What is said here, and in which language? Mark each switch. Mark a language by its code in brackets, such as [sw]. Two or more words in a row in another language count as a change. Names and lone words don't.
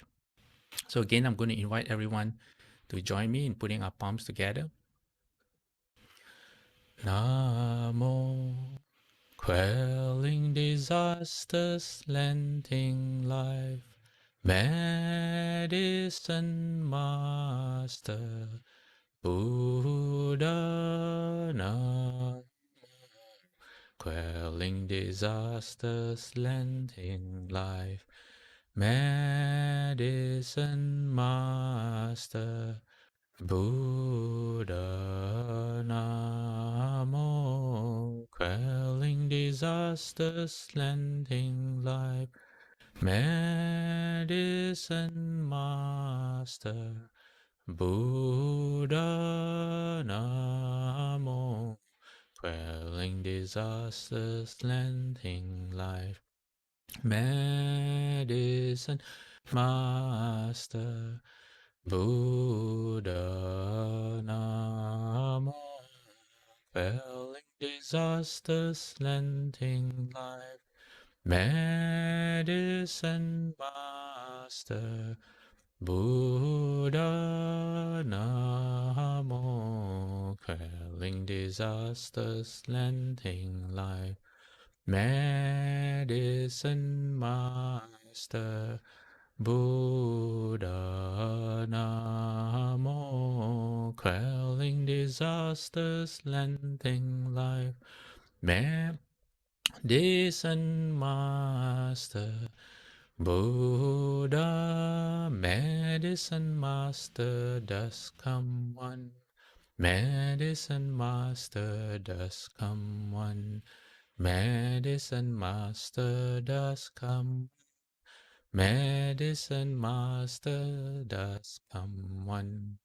[en] So again, I'm going to invite everyone to join me in putting our palms together. Namo, quelling disasters, lending life, Medicine Master Buddha. Namo, quelling disasters, lending life, Medicine Master Buddha. Namo, quelling disasters, lending life, Medicine Master Buddha. Namo, quelling disasters, lending life, Medicine Master Buddha. Namo, quelling disasters, lending life, Medicine Master Buddha. Namo, quelling disasters, lending life, Medicine Master Buddha. Namo, quelling disasters, lending life, Medicine Master Buddha. Medicine Master does come one, Medicine Master does come one, Medicine Master does come, Medicine Master does come one.